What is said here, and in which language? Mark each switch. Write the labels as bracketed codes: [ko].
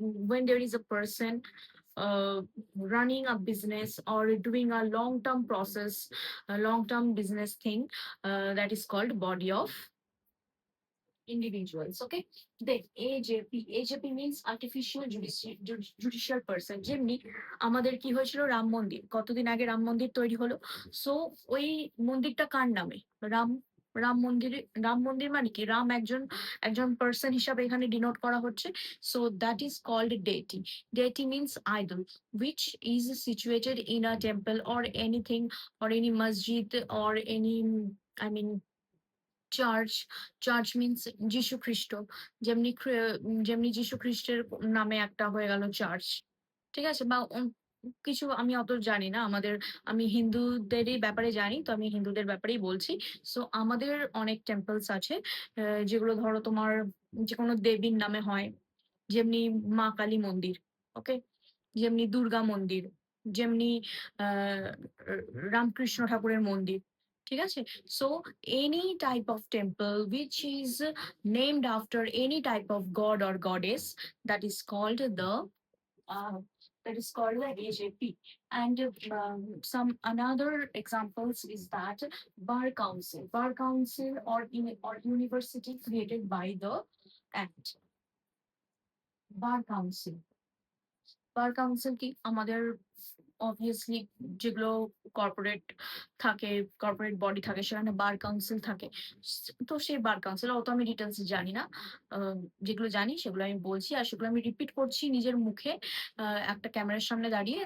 [en] When there is a person running a business or doing a long-term process, a long-term business thing, that is called body of individuals. Okay, then AJP means artificial judicial person. [bn] যেমনি আমাদের কি হয়েছিল, রাম মন্দির, কতদিন আগে রাম মন্দির তৈরি হলো। সো ওই মন্দিরটা কার নামে? রাম। রাম মন্দিরে, রাম মন্দির মানে কি, রাম একজন একজন পার্সন হিসাবে এখানে ডিনোট করা হচ্ছে। [en] So that is called deity. Deity means idol which is situated in a temple or anything, or any masjid, or any, I mean, church. [bn] Church means যীশু খ্রিস্ট, যেমনি যেমনি যীশু খ্রিস্টের নামে একটা হয়ে গেল চার্চ। ঠিক আছে, বা কিছু আমি অত জানি না, আমি হিন্দুদেরই ব্যাপারে জানি, তো আমি হিন্দুদের ব্যাপারেই বলছি। সো আমাদের অনেক টেম্পলস আছে যেগুলো ধরো তোমার যে কোনো দেবীর নামে হয়, যেমনি মা কালী মন্দির। ওকে, যেমনি দুর্গা মন্দির, যেমনি আহ রামকৃষ্ণ ঠাকুরের মন্দির। ঠিক আছে, [en] So any type of temple which is named after any type of god or goddess, that is called the uh, AJP. And some another examples is that bar council, or university created by the act, bar council। [bn] Bar council কি আমাদের obviously যেগুলো corporate থাকে, corporate body থাকে, সেখানে bar council থাকে। তো সেই bar council অত আমি ডিটেলস জানি না, যেগুলো জানি সেগুলো আমি বলছি, আর সেগুলো আমি রিপিট করছি নিজের মুখে একটা ক্যামেরার সামনে দাঁড়িয়ে।